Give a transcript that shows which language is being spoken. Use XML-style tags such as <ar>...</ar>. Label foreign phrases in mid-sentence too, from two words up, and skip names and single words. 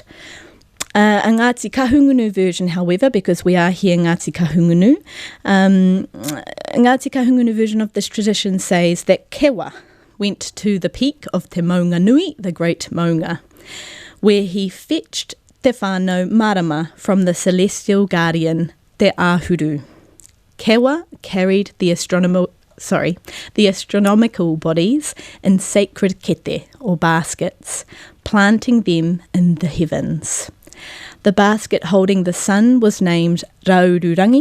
<en>A Ngāti Kahungunu version, however, because we are here Ngāti Kahungunu, Ngāti Kahungunu version of this tradition says that Kewa went to the peak of Te Maunga Nui, the great Maunga, where he fetched Te whānau marama from the celestial guardian, Te Ahuru. Kewa carried the astronomical bodies in sacred kete, or baskets, planting them in the heavens. The basket holding the sun was named Raururangi.</en>